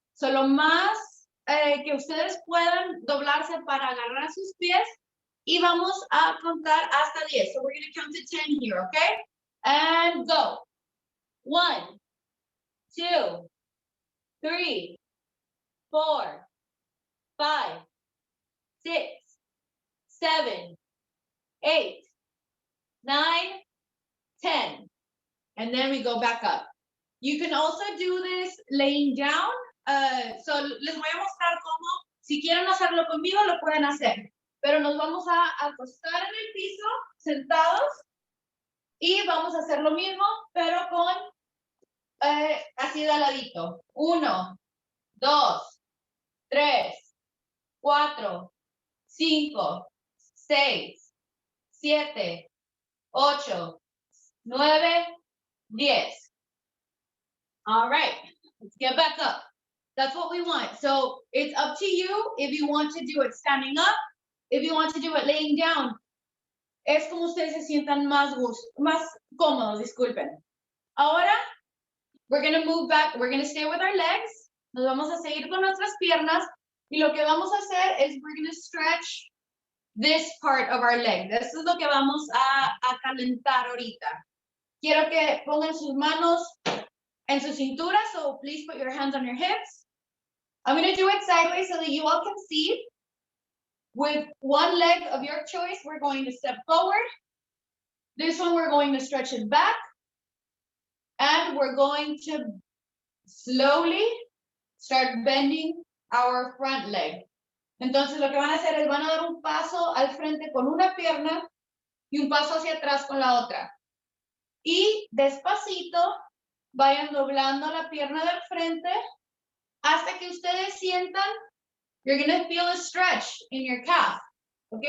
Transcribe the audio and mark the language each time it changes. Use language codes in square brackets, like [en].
[es] So lo más que ustedes puedan doblarse para agarrar sus pies y vamos a contar hasta 10. [en] So we're going to count to 10 here, okay? And go. 1, 2, 3, 4, 5, 6, 7, 8, 9, 10. And then we go back up. You can also do this laying down. [es] So les voy a mostrar cómo, si quieren hacerlo conmigo, lo pueden hacer. Pero nos vamos a acostar en el piso, sentados, y vamos a hacer lo mismo, pero con así de ladito. 1, 2, 3, 4, 5, 6, 7, 8, 9, 10. [en] All right, let's get back up. That's what we want. So it's up to you if you want to do it standing up, if you want to do it laying down. [es] Es como ustedes se sientan más cómodos, disculpen. Ahora, [en] we're going to move back. We're going to stay with our legs. [es] Nos vamos a seguir con nuestras piernas. Y lo que vamos a hacer es [en] we're going to stretch this part of our leg. [es] Eso es lo que vamos a calentar ahorita. Quiero que pongan sus manos en su cintura, [en] so please put your hands on your hips. I'm gonna do it sideways so that you all can see. With one leg of your choice, we're going to step forward. This one, we're going to stretch it back. And we're going to slowly start bending our front leg. [es] Entonces, lo que van a hacer es van a dar un paso al frente con una pierna y un paso hacia atrás con la otra. Y despacito vayan doblando la pierna del frente hasta que ustedes sientan, [en] you're going to feel a stretch in your calf. [es] ¿Ok?